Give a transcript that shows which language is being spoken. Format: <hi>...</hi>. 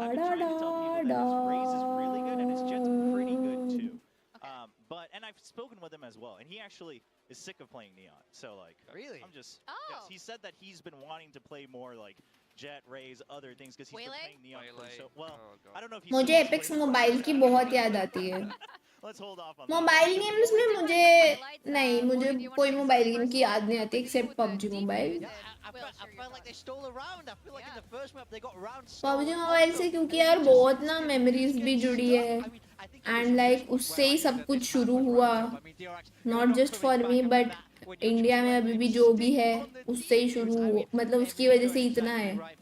<en>I've been da trying to tell people that his Raze is really good and his Jet's pretty good too. And I've spoken with him as well, and he actually is sick of playing Neon. So like, Really? I'm just. Oh. Yes, he said that he's been wanting to play more like Jet, Raze, other things because he's been Waylay? playing Neon. For so well, Oh, God. I don't know if he's.</en> <hi>मुझे apex mobile की बहुत याद आती है.</hi> <en>Let's hold off on that.</en> <hi>Mobile games में मुझे कोई mobile game की याद नहीं आती accept PUBG mobile.</hi> <en>I felt like they stole around. I feel like in the first map they got around.</en> <hi>PUBG mobile से क्योंकि यार बहुत ना मेमोरीज भी जुड़ी है</hi> <en>and like</en> <hi>उससे ही सब कुछ शुरू हुआ.</hi> <en>not just for me but</en> <hi>India में अभी भी जो भी है उससे ही शुरू मतलब उसकी वजह से इतना है.</hi>